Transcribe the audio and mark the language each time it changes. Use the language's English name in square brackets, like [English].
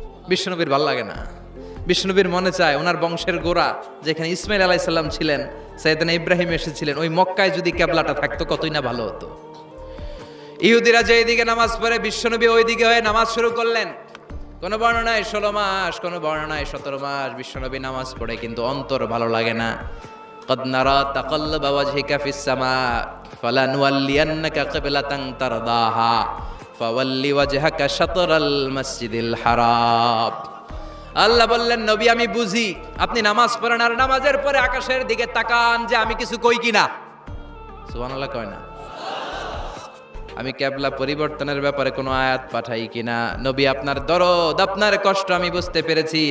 [Bangla] বিশ্বনবীর ভাল লাগে না, বিশ্বনবীর মনে চায় ওনার বংশের গোড়া যেখানে ইসমাইল আলাইহিস সালাম ছিলেন, সাইয়েদনা ইব্রাহিম এসেছিলেন, ওই মক্কায় যদি কেবলাটা থাকতো কতই না ভালো হতো। ইহুদিরা যে দিকে নামাজ পড়ে, বিশ্বনবী ওই দিকে হয়ে নামাজ শুরু করলেন। কোন বর্ণনায় 16 মাস, কোন বর্ণনায় 17 মাস বিশ্বনবী নামাজ পড়ে, কিন্তু অন্তর ভালো লাগে না। [Arabic] قد نرى تقلب وجهك في السماء فلنولينك قبلة ترضاها فول وجهك شطر المسجد الحرام। [Bangla] আল্লাহ বললেন, নবী আমি বুঝি আপনি নামাজ পড়েন, আর নামাজের পরে আকাশের দিকে তাকান যে আমি কিছু কই কিনা। সুবহানাল্লাহ কয় না? আমি কেবলা পরিবর্তনের ব্যাপারে কোনো আয়াত পাঠাই কিনা। নবী আপনার দরদ, আপনার কষ্ট আমি বুঝতে পেরেছি।